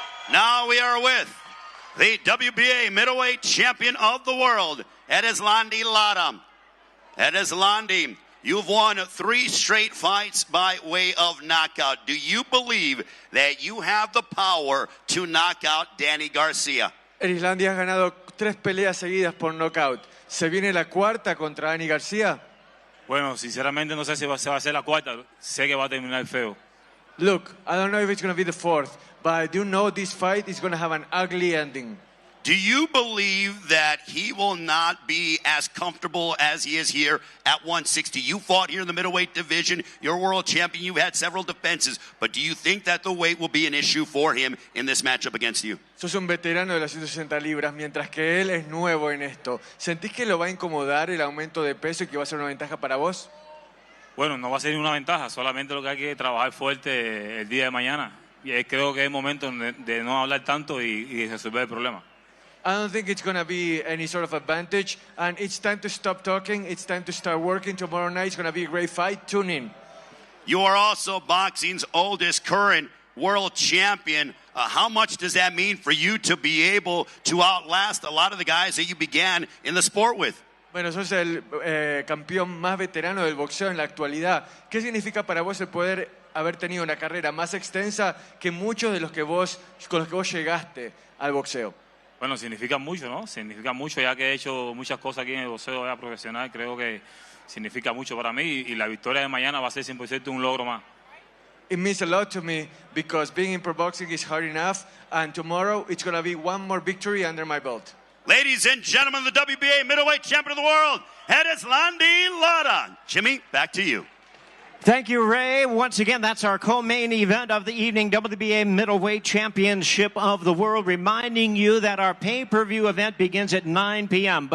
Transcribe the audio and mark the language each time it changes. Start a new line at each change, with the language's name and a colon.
English: Now we are with the WBA middleweight champion of the world, Landy Lara. Landy, you've won 3 straight fights by way of knockout. Do you believe that you have the power to knock out Danny Garcia?
Spanish: Landy ha ganado 3 peleas seguidas por knockout. ¿Se viene la cuarta contra Danny Garcia? Bueno, sinceramente no sé si se va a hacer la cuarta. Sé que va a terminar feo.
English: Look, I don't know if it's going to be the 4th, but I do know this fight is going to have an ugly ending. Do you believe that he will not be as comfortable as he is here at 160? You fought here in the middleweight division. You're world champion. You've had several defenses. But do you think that the weight will be an issue for him in this matchup against you?
Spanish: Sos un veterano de las 160 libras, mientras que él es nuevo en esto. ¿Sentís que lo va a incomodar el aumento de peso y que va a ser una ventaja para vos? Bueno, no va a ser una ventaja. Solamente lo que hay que trabajar fuerte el día de mañana. Y creo que es el momento de no hablar tanto y resolver el problema.
English: I don't think it's going to be any sort of advantage, and it's time to stop talking. It's time to start working. Tomorrow night is going to be a great fight. Tune in. You are also boxing's oldest current world champion. How much does that mean for you to be able to outlast a lot of the guys that you began in the sport with?
Spanish: Bueno, sos el campeón más veterano del boxeo en la actualidad. ¿Qué significa para vos el poder haber tenido una carrera más extensa que muchos de los que con los que vos llegaste al boxeo? Bueno, significa mucho, ¿no? Significa mucho, ya que he hecho muchas cosas aquí en el boxeo ya profesional. Creo que significa mucho para mí y la victoria de mañana va a ser 100% un logro más.
English: It means a lot to me because being in pro boxing is hard enough, and tomorrow it's going to be one more victory under my belt. Ladies and gentlemen, the WBA middleweight champion of the world, Landy Lara. Jimmy, back to you. Thank you, Ray. Once again, that's our co-main event of the evening, WBA Middleweight Championship of the World, reminding you that our pay-per-view event begins at 9 p.m.